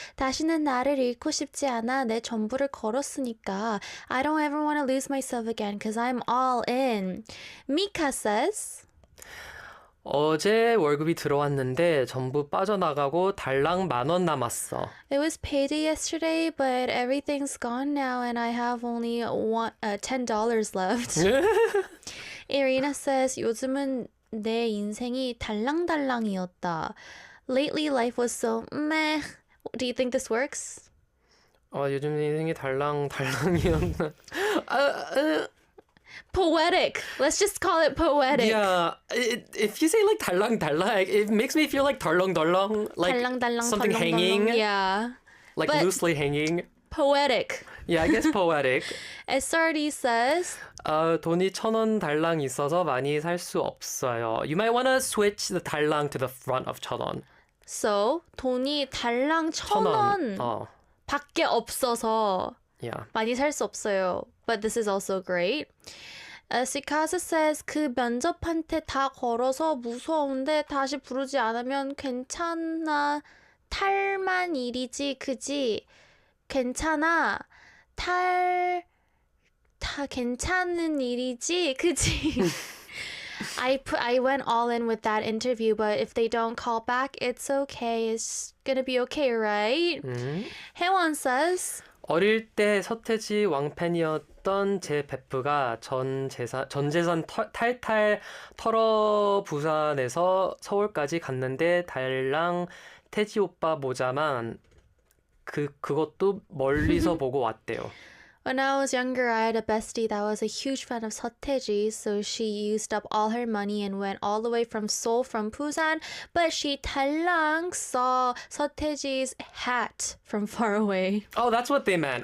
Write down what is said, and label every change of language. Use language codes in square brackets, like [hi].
[ko] 다시는 나를 잃고 싶지 않아. 내 전부를 걸었으니까. [en] I don't ever want to lose myself again because I'm all in. Mika says, [ko] 어제 월급이 들어왔는데 전부 빠져나가고 달랑 10,000원 남았어. [en] It was payday yesterday, but everything's gone now and I have only $10 left. Irina says, [ko] 요즘은 내 인생이 달랑달랑이었다. [en] Lately life was so meh. Do you think this works? [ko] 요즘 인생이 달랑달랑이었나? [en] Poetic. Let's just call it poetic. Yeah, if you say like 달랑달랑, it makes me feel like 덜렁덜렁, like [ko] 달랑달랑, [en] something [ko] 덜렁덜렁. [en] hanging, Yeah. like But- loosely hanging. Poetic. Yeah, I guess poetic. SRD says, [ko] 돈이 1,000원 달랑 있어서 많이 살 수 없어요. [en] You might want to switch the 달랑 to the front of 1,000원. [ko] so 돈이 달랑 1,000원 밖에 없어서 Yeah. 많이 살 수 없어요. [en] But this is also great. Sikasa says, [ko] 그 면접한테 다 걸어서 무서운데 다시 부르지 않으면 괜찮아. 탈만 일이지, 그지? 괜찮아. 다 괜찮은 일이지, 그지? [en] I went all in with that interview, but if they don't call back, it's okay. It's gonna be okay, right? 혜원 says, [ko] 어릴 때 서태지 왕팬이었던 제 베프가 전 재산 탈탈 털어 부산에서 서울까지 갔는데 달랑 태지 오빠 모자만 그것도 멀리서 보고 왔대요. [en] when I was younger, I had a bestie that was a huge fan of Sotteji, so she used up all her money and went all the way from Seoul from Busan, but she 달랑 saw Sotteji's hat from far away. Oh, that's what they meant.